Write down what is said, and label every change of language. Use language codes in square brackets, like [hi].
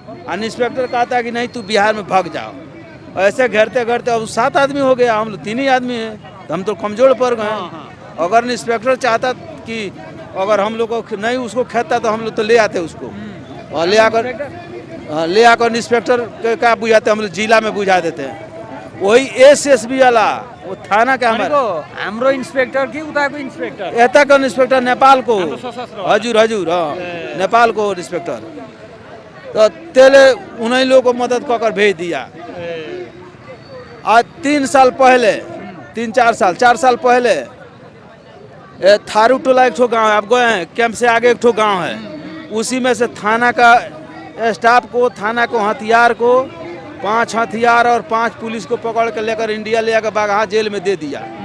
[hi] और इंस्पेक्टर कहता है कि नहीं तू बिहार में भाग जाओ। ऐसे घेरते घेरते अब 7 आदमी हो गया, हम लोग 3 ही आदमी हैं, तो हम तो कमजोर पड़ गए। अगर इंस्पेक्टर चाहता कि अगर हम लोग को नहीं उसको खेता तो हम लोग तो ले आते उसको, और ले आकर इंस्पेक्टर का बुझाते, हम लोग जिला में बुझा देते हैं। वही एसएसबी वाला वो थाना का [ne] हाम्रो इन्सपेक्टर कि उताको इन्सपेक्टर? यताको इंस्पेक्टर नेपाल को, हाम्रो सशस्त्र हजुर हजुर [hi] नेपाल को इंस्पेक्टर, तो तेले उन्हीं लोगों को मदद कर भेज दिया। आज 3 साल पहले, 4 साल पहले थारू टोला एक ठो गाँव है, आप गए हैं, कैंप से आगे एक ठो गाँव है, उसी में से थाना का स्टाफ को, थाना को, हथियार को, 5 हथियार और 5 पुलिस को पकड़ के लेकर इंडिया ले आकर बागहा जेल में दे दिया।